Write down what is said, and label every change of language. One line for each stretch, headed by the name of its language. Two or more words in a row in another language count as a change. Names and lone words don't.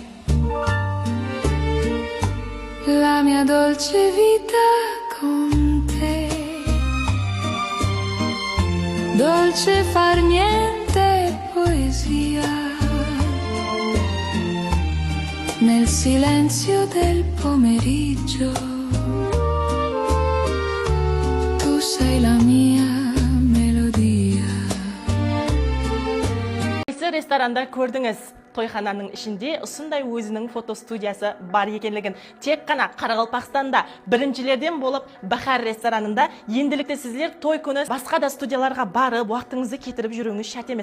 Italian: La mia dolce vita con te, dolce far niente poesia, nel silenzio del pomeriggio, tu sei la mia melodia.
Kara-Kalpak: Restoranda ko'rdingiz. Toyxonaning ishinde usunday o'zining foto studiyasi bar ekanligin tek qana Qoraqalpog'istonda birinchilardan bo'lib Bahar restoranida endilikda sizlar to'y kuni boshqa da studiyalarga borib vaqtingizni ketirib yuringiz shart emas.